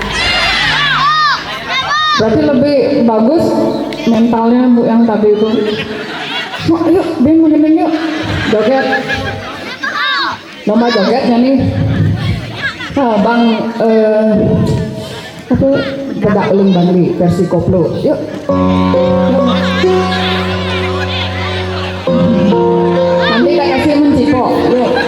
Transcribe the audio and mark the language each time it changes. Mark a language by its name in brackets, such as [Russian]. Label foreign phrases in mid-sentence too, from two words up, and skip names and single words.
[Indonesian] Berarti lebih bagus mentalnya Bu yang tadi itu. Oh, ayo, Ben, yuk. Joget. Lomba jogetnya nih. Bang, apa? Bedak eling Bangli versi koplo. Yuk. Nanti tak kasih mencipok. Yuk.